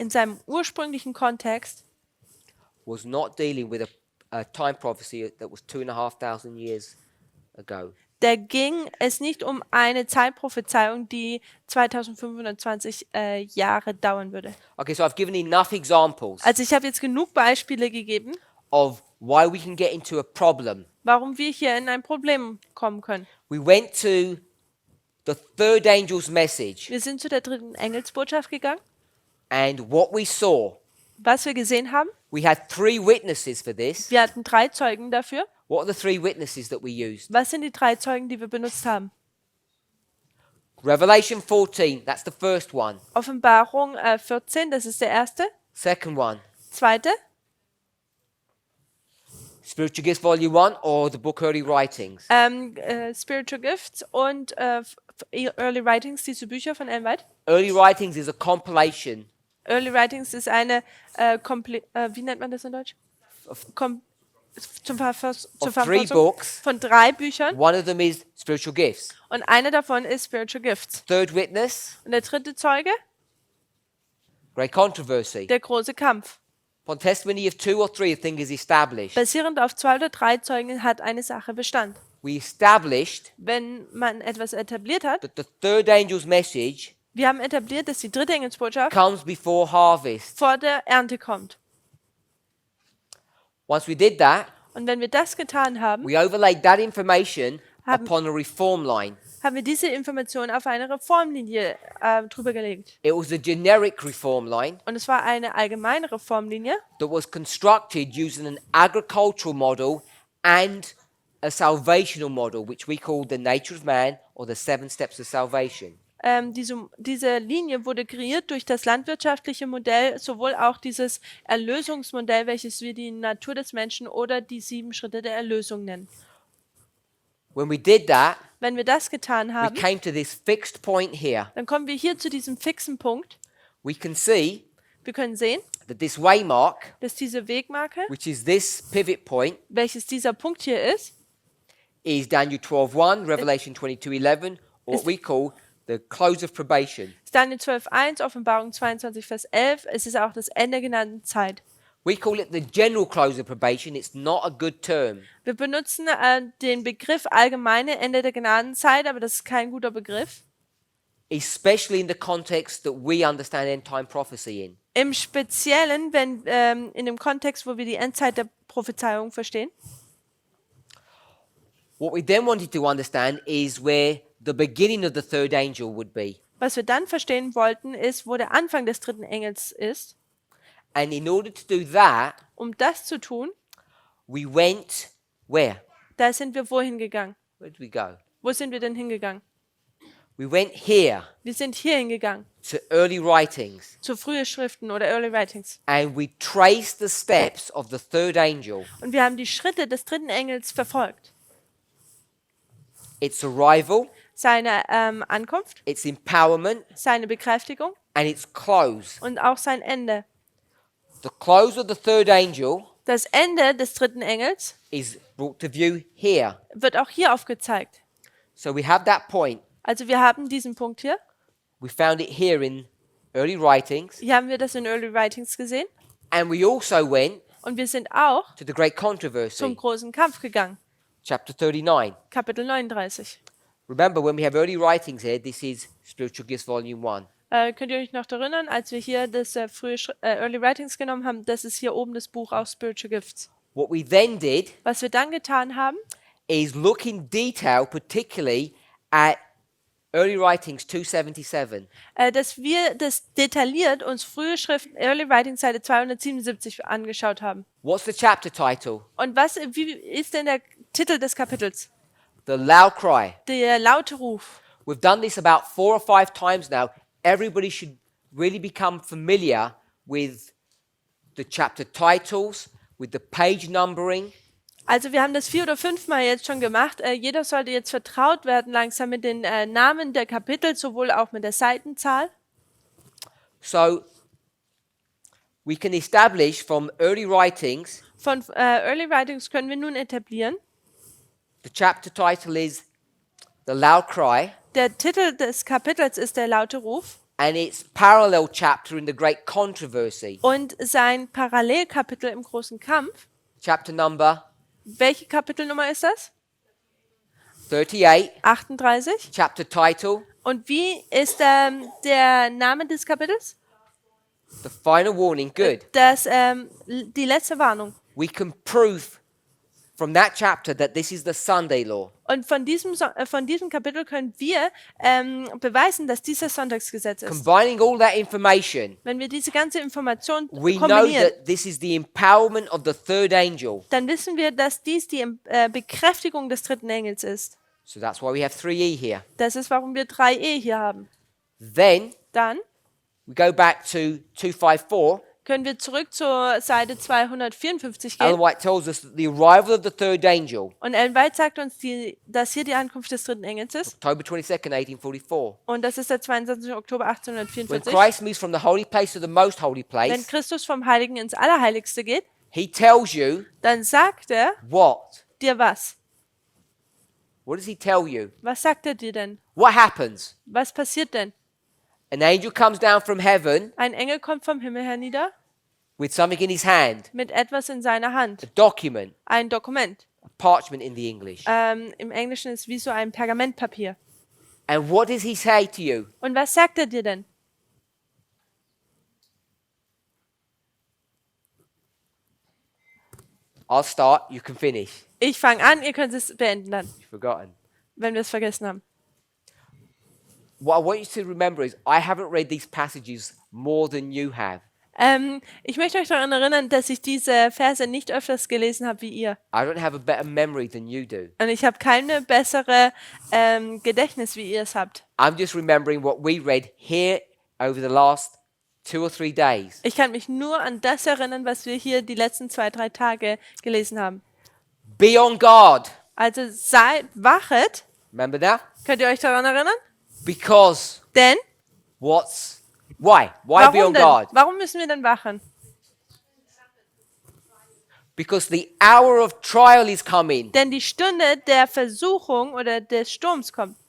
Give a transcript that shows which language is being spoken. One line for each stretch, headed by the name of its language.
German: in seinem ursprünglichen Kontext,
English: was not dealing with a time prophecy that was 2,500 years ago.
German: da ging es nicht um eine Zeitprophezeiung, die 2520 Jahre dauern würde.
English: Okay, so I've given enough examples
German: Also ich habe jetzt genug Beispiele gegeben,
English: of why we can get into a problem.
German: warum wir hier in ein Problem kommen können.
English: We went to the third angel's message,
German: Wir sind zu der dritten Engelsbotschaft gegangen.
English: and what we saw,
German: Was wir gesehen haben,
English: we had 3 witnesses for this.
German: wir hatten 3 Zeugen dafür.
English: What are the 3 witnesses that we used?
German: Was sind die 3 Zeugen, die wir benutzt haben?
English: Revelation 14, that's the first one.
German: Offenbarung 14, das ist der erste.
English: Second one,
German: Zweite,
English: Spiritual Gifts Volume 1 or the book Early Writings?
German: Spiritual Gifts und Early Writings, diese Bücher von Ellen White.
English: Early Writings is a compilation
German: Early Writings ist eine, wie nennt man das in Deutsch? Zur 3 Verfassung
English: books.
German: von 3 Büchern.
English: One of them is Spiritual Gifts.
German: Und eine davon ist Spiritual Gifts.
English: Third witness,
German: Und der dritte Zeuge,
English: Great Controversy.
German: der große Kampf.
English: Upon testimony of 2 or 3, a thing is established.
German: Basierend auf 2 oder 3 Zeugen hat eine Sache Bestand.
English: We established
German: Wenn man etwas etabliert hat,
English: that the third angel's message
German: wir haben etabliert, dass die dritte Engelsbotschaft
English: comes before harvest.
German: vor der Ernte kommt.
English: Once we did that,
German: Und wenn wir das getan haben,
English: we overlaid that information
German: Haben-
English: upon a reform line.
German: haben wir diese Information auf eine Reformlinie drüber gelegt.
English: It was a generic reform line
German: Und es war eine allgemeine Reformlinie,
English: that was constructed using an agricultural model and a salvational model, which we call the nature of man or the 7 steps of salvation.
German: diese Linie wurde kreiert durch das landwirtschaftliche Modell, sowohl auch dieses Erlösungsmodell, welches wir die Natur des Menschen oder die 7 Schritte der Erlösung nennen.
English: When we did that,
German: Wenn wir das getan
English: we
German: haben,
English: came to this fixed point here.
German: dann kommen wir hier zu diesem fixen Punkt.
English: We can see
German: Wir können sehen,
English: that this waymark,
German: dass diese Wegmarke,
English: which is this pivot point,
German: welches dieser Punkt hier ist
English: Daniel 12:1, Revelation 22:11, or what we call the close of probation.
German: Daniel 12,1, Offenbarung 22, Vers 11. Es ist auch das Ende genannten Zeit.
English: We call it the general close of probation. It's not a good term.
German: Wir benutzen den Begriff allgemeine Ende der Gnadenzeit, aber das ist kein guter Begriff.
English: Especially in the context that we understand end time prophecy in.
German: Im Speziellen, wenn in dem Kontext, wo wir die Endzeit der Prophezeiung verstehen.
English: What we then wanted to understand is where the beginning of the third angel would be.
German: Was wir dann verstehen wollten, ist, wo der Anfang des 3. Engels ist.
English: And in order to do that,
German: Um das zu tun,
English: we went where?
German: da sind wir wohin gegangen?
English: Where did we go?
German: Wo sind wir denn hingegangen?
English: We went here
German: Wir sind hier hingegangen,
English: to early writings
German: zu frühe Schriften oder Early Writings.
English: and we traced the steps of the third angel.
German: Und wir haben die Schritte des 3. Engels verfolgt.
English: Its arrival,
German: Seine Ankunft,
English: its empowerment,
German: seine Bekräftigung
English: and its close.
German: und auch sein Ende.
English: The close of the third angel
German: Das Ende des 3. Engels
English: is brought to view here.
German: wird auch hier aufgezeigt.
English: So we have that point.
German: Also wir haben diesen Punkt hier.
English: We found it here in early writings.
German: Hier haben wir das in Early Writings gesehen.
English: And we also went
German: Und wir sind auch
English: to the great
German: zum
English: controversy,
German: großen Kampf gegangen.
English: chapter 39.
German: Kapitel 39.
English: Remember, when we have early writings here, this is Spiritual Gifts Volume 1.
German: Könnt ihr euch noch erinnern, als wir hier das Early Writings genommen haben, das ist hier oben das Buch aus Spiritual Gifts.
English: What we then did
German: Was wir dann getan haben,
English: is look in detail, particularly at early writings 277.
German: dass wir das detailliert uns frühe Schriften Early Writings Seite 277 angeschaut haben.
English: What's the chapter title?
German: Und wie ist denn der Titel des Kapitels?
English: The loud cry.
German: Der laute Ruf.
English: We've done this about 4 or 5 times now. Everybody should really become familiar with the chapter titles, with the page numbering.
German: Also wir haben das 4 oder 5 Mal jetzt schon gemacht. Jeder sollte jetzt vertraut werden langsam mit den Namen der Kapitel, sowohl auch mit der Seitenzahl.
English: So we can establish from early writings,
German: Von Early Writings können wir nun etablieren.
English: the chapter title is The Loud Cry,
German: Der Titel des Kapitels ist der laute Ruf
English: and its parallel chapter in the Great Controversy,
German: und sein Parallelkapitel im großen Kampf.
English: chapter number
German: Welche Kapitelnummer ist das?
English: 38,
German: 38.
English: chapter title,
German: Und wie ist der Name des Kapitels?
English: The Final Warning. Good.
German: Die letzte Warnung.
English: We can prove from that chapter that this is the Sunday law.
German: Und von diesem Kapitel können wir beweisen, dass dieses Sonntagsgesetz ist.
English: Combining all that information,
German: Wenn wir diese ganze Information
English: we know
German: kombinieren,
English: that this is the empowerment of the third angel.
German: dann wissen wir, dass dies die Bekräftigung des 3. Engels ist.
English: So that's why we have 3E here.
German: Das ist, warum wir 3e hier haben.
English: Then
German: Dann
English: we go back to 254.
German: können wir zurück zur Seite 254
English: Ellen
German: gehen.
English: White tells us that the arrival of the third angel,
German: Und Ellen White sagt uns, dass hier die Ankunft des 3. Engels ist.
English: October 22nd, 1844.
German: Und das ist der 22. Oktober
English: When
German: 1844.
English: Christ moves from the holy place to the most holy
German: Wenn
English: place,
German: Christus vom Heiligen ins Allerheiligste geht,
English: he tells you
German: dann sagt er
English: what?
German: dir was.
English: What does he tell you?
German: Was sagt er dir denn?
English: What happens?
German: Was passiert denn?
English: An angel comes down from heaven
German: Ein Engel kommt vom Himmel hernieder
English: with something in his hand,
German: mit etwas in seiner
English: a
German: Hand.
English: document,
German: Ein Dokument.
English: a parchment in the English.
German: Im Englischen ist wie so ein Pergamentpapier.
English: And what does he say to you?
German: Und was sagt er dir denn?
English: I'll start, you can finish.
German: Ich fange an, ihr könnt es beenden dann,
English: You've forgotten.
German: wenn wir es vergessen haben.
English: what I want you to remember is I haven't read these passages more than you have.
German: Ich möchte euch daran erinnern, dass ich diese Verse nicht öfters gelesen habe wie ihr.
English: I don't have a better memory than you do.
German: Und ich habe keine bessere Gedächtnis, wie ihr es habt.
English: I'm just remembering what we read here over the last 2 or 3 days.
German: Ich kann mich nur an das erinnern, was wir hier die letzten 2, 3 Tage gelesen haben.
English: Be on guard.
German: Also wachet.
English: Remember that?
German: Könnt ihr euch daran erinnern?
English: Because
German: Denn,
English: why? Why be on guard?
German: Warum müssen wir denn wachen?
English: Because the hour of trial is coming.
German: Denn die Stunde der Versuchung oder des Sturms kommt.